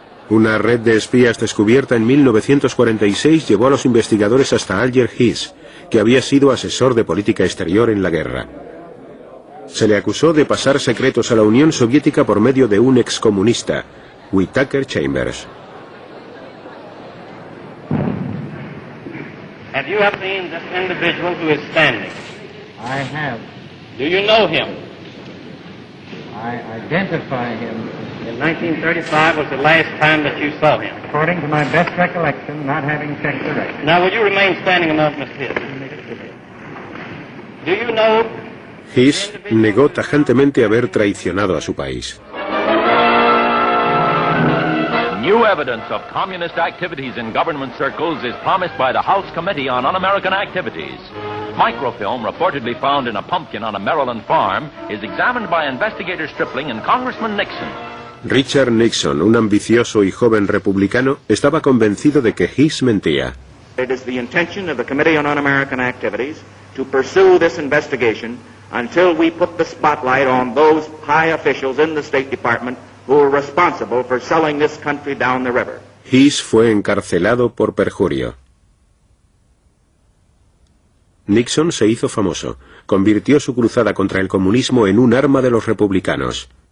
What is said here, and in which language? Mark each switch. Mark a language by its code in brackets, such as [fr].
[es] Una red de espías descubierta en 1946 llevó a los investigadores hasta Alger Hiss, que había sido asesor de política exterior en la guerra. Se le acusó de pasar secretos a la Unión Soviética por medio de un excomunista, Whittaker Chambers. [en] Have you ever seen this individual who is standing? I have. Do you know him? I identify him. In 1935 was the last time that you saw him. According to my best recollection, not having checked the record. Now, will you remain standing a moment, Miss Hiss? Do you know? [es] Hiss negó tajantemente haber traicionado a su país. [en] New evidence of communist activities in government circles is promised by the House Committee on Un-American Activities. Microfilm reportedly found in a pumpkin on a Maryland farm is examined by investigator Stripling and Congressman Nixon. [es] Richard Nixon, un ambicioso y joven republicano, estaba convencido de que Hiss mentía. [en] It is the intention of the Committee on Un-American Activities to pursue this investigation until we put the spotlight on those high officials in the State Department who were responsible for selling this country down the river. [es] Hiss fue encarcelado por perjurio. Nixon se hizo famoso. Convirtió su cruzada contra el comunismo en un arma de los republicanos.